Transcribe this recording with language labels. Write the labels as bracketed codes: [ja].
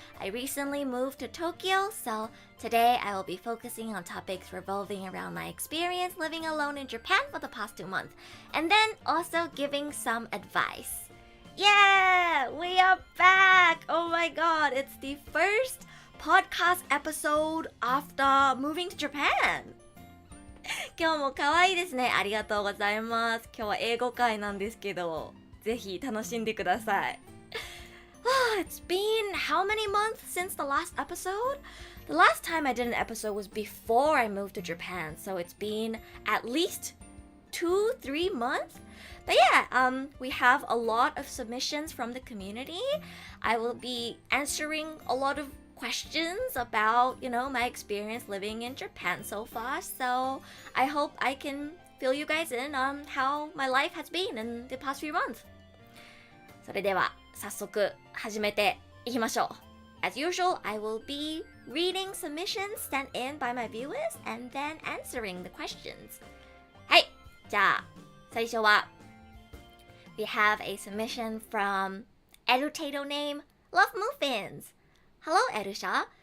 [en] I recently moved to Tokyo, so today I will be focusing on topics revolving around my experience living alone in Japan for the past 2 months, and then also giving some advice. Yeah, we are back! Oh my god, it's the first podcast episode after moving to Japan. [ja] 今日も可愛いですね。ありがとうございます。今日は英語会なんですけど、ぜひ楽しんでください。 [en] It's been how many months since the last episode? The last time I did an episode was before I moved to Japan, so it's been at least 2-3 months. But yeah, we have a lot of submissions from the community. I will be answering a lot of questions about, my experience living in Japan so far. So I hope I can fill you guys in on how my life has been in the past few months. [ja] それでは早速始めていきましょう。 [en] As usual, I will be reading submissions sent in by my viewers and then answering the questions. [ja] はい、じゃあ最初は [en] We have a submission from Edutato name Love Muffins. Hello, Erusha.